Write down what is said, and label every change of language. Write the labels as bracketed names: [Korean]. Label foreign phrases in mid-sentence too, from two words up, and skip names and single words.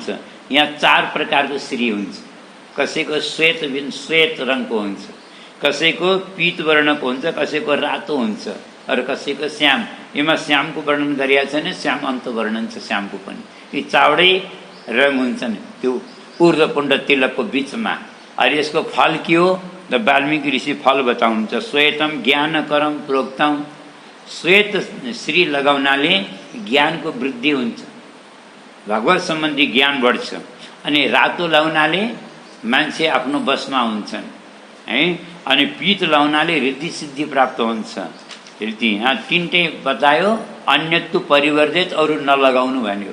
[Nepali] यहाँ 4 प्रकारको श्री हुन्छ। कसैको श्वेत रङको हुन्छ, कसैको पीत वर्णको हुन्छ, कसैको रातो हुन्छ, अरू कसैको श्याम। यसमा श्यामको वर्णन गरिएको छैन, श्याम अन्त वर्णन छ श्यामको पनि। यी 4वटै रङ हुन्छन् त्यो ऊर्ध्वपुण्ड तिलकको बिचमा। अनि यसको फल के हो? द वाल्मीकि ऋषि फल बताउनुहुन्छ। [Sanskrit] श्वेतम ज्ञानकरम प्रोक्तम, [Nepali] श्वेत श्री लगाउनाले ज्ञानको वृद्धि हुन्छ, भगवत सम्बन्धी ज्ञान बढ्छ। अनि रातो लगाउनाले मान्छे आफ्नो बसमा हुन्छन् है। अनि पीत लगाउनाले रिद्धि सिद्धि प्राप्त हुन्छ। यहाँ 3टै बतायो, [Sanskrit] अन्यत्व परिवर्जित, [Nepali] अरू नलगाउनु भन्यो।